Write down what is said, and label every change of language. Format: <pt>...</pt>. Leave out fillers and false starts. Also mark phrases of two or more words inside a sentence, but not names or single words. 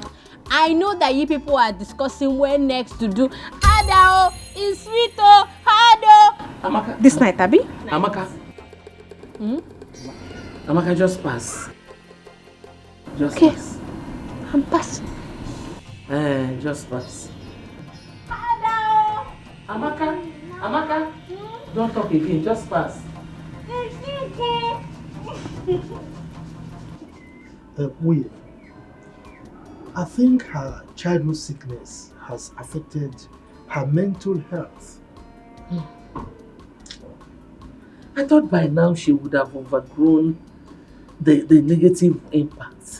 <en>I know that you people are discussing where next to do Adao is sweet Hado. Amaka. This night, Abi? Amaka. Amaka, just pass. Just pass. I'm passing. Just pass. Adao. Amaka. Amaka. Don't talk again. Just pass. Wait. I think her childhood sickness has affected her mental health. I thought by now she would have overgrown the negative impact.</en>